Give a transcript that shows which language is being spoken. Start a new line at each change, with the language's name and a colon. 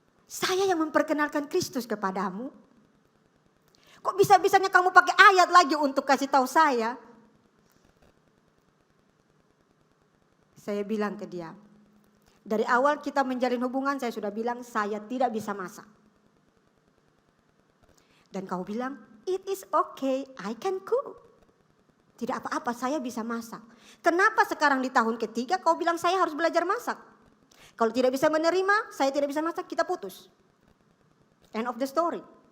Indonesian: Saya yang memperkenalkan Kristus kepadamu. Kok bisa-bisanya kamu pakai ayat lagi untuk kasih tahu saya? Saya bilang ke dia, dari awal kita menjalin hubungan saya sudah bilang saya tidak bisa masak. Dan kau bilang,
English: it is okay, I can cook.
Indonesian: Tidak apa-apa, saya bisa masak. Kenapa sekarang di tahun ketiga kau bilang saya harus belajar masak? Kalau tidak bisa menerima, saya tidak bisa masak, kita putus.
English: End of the story.